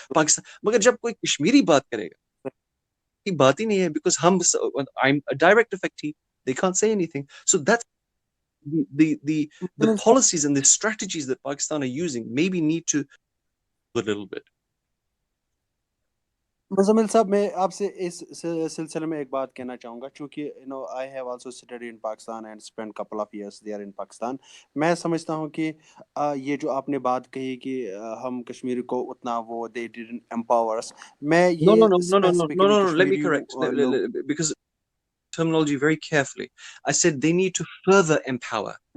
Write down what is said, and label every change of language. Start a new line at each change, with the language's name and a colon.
Urdu: Pakistan, مگر جب کوئی کشمیری بات کرے گا کی بات ہی نہیں ہے,
English: because I'm a direct effectee, they can't say anything. So that's the policies and the strategies that Pakistan are using maybe need to a little bit.
Urdu: Muzammil صاحب میں آپ سے اس سلسلے میں ایک بات کہنا چاہوں گا, چونکہ
English: I have also studied in Pakistan
Urdu: and spent couple of years there in Pakistan. میں سمجھتا ہوں کہ یہ جو آپ نے بات کہی کہ ہم کشمیر کو اتنا وہ
English: they didn't empower us,
Urdu: میں یہ
English: No, let me correct, because terminology very carefully. I said they need to further empower.